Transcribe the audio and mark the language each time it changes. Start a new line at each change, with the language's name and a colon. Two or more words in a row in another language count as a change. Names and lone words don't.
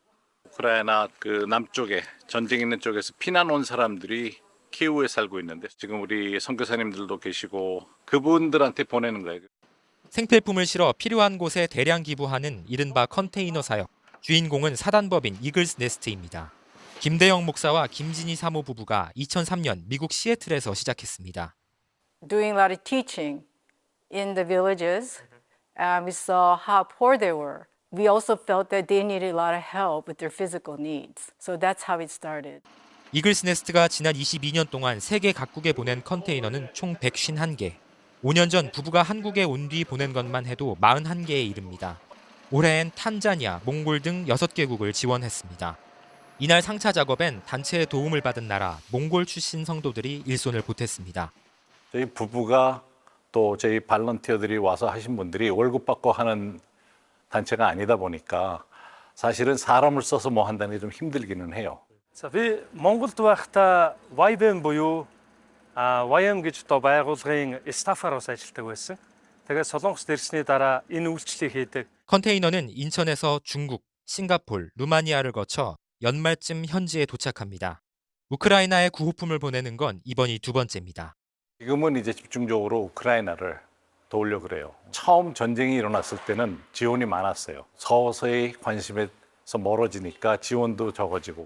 Korean: 우크라이나 남쪽에 전쟁 있는 쪽에서 피난 온 사람들이 키우에 살고 있는데 지금 우리 선교사님들도 계시고 그분들한테 보내는 거예요. 생필품을 실어 필요한 곳에 대량 기부하는 이른바 컨테이너 사역. 주인공은 사단법인 이글스 네스트입니다. 김대영 목사와 김진희 사모 부부가 2003년 미국 시애틀에서 시작했습니다.
English: Doing a lot of teaching in the villages. We saw how poor they were. We also felt that they needed a lot of help with their physical needs. So that's how it started.
Korean: 이글스 네스트가 지난 22년 동안 세계 각국에 보낸 컨테이너는 총 151개. 5년 전 부부가 한국에 온 뒤 보낸 것만 해도 41개에 이릅니다. 올해엔 탄자니아, 몽골 등 6개국을 지원했습니다. 이날 상차 작업엔 단체의 도움을 받은 나라 몽골 출신 성도들이 일손을 보탰습니다. 저희 부부가 또 저희 발런티어들이 와서 하신 분들이 월급 받고 하는 단체가 아니다 보니까 사실은 사람을 써서 뭐 한다는 게 좀 힘들기는 해요.
Mongolian: За би Монголд байхдаа YBM буюу YM гэж одоо байгууллагын стаффаар бас ажилладаг байсан. Тэгээд Солонгост ирсний дараа энэ үйлчлэлийг хийдэг.
Korean: 컨테이너는 인천에서 중국, 싱가폴, 루마니아를 거쳐 연말쯤 현지에 도착합니다. 우크라이나에 구호품을 보내는 건 이번이 두 번째입니다. 지금은 이제 집중적으로 우크라이나를 도우려고 그래요. 처음 전쟁이 일어났을 때는 지원이 많았어요. 서서히 관심에서 멀어지니까 지원도 적어지고.